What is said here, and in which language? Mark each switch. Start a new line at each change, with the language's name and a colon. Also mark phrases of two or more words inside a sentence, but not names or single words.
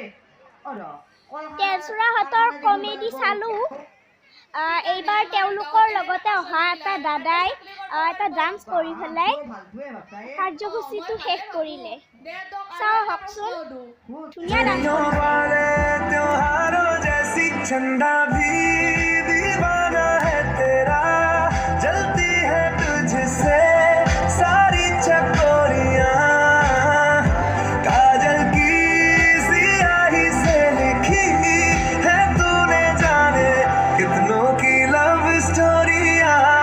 Assamese: তেজৰাহঁতৰ কমেডি চালো এইবাৰ তেওঁলোকৰ লগতে অহা এটা দাদাই এটা ডান্স কৰি পেলাই কাৰ্যসূচীটো শেষ কৰিলে চাওঁ হকচোন ধুনীয়া ডান্স
Hindi: चंदा भी दीवाना है तेरा जलती है तुझसे सारी चकोरियां काजल की सियाही से लिखी है तूने जाने कितनों की
English: love stories